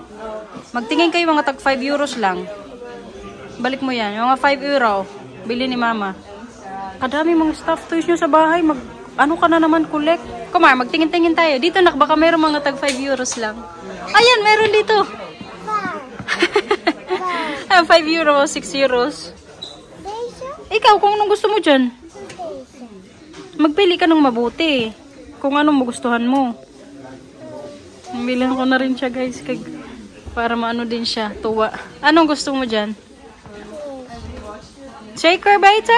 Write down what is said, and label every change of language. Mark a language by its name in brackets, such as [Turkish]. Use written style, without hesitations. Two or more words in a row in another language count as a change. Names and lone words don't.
[Filipino] Magtingin kayo mga tag 5 euros lang. Balik mo yan. Yung mga 5 euro, bili ni Mama. Kadami mga [English] stuffed toys [Filipino] nyo sa bahay. Ano ka na naman, collect? Kumar, magtingin-tingin tayo. Dito, nak, baka meron mga tag 5 euros lang. Ayan, meron dito. 5 euro, 6 euros. Deze? Ikaw, kung anong gusto mo dyan? Deze. Magpili ka ng mabuti. Kung anong magustuhan mo. Bilhan ko na rin siya guys. Para maano din siya. Tuwa. Anong gusto mo dyan? Shaker biter?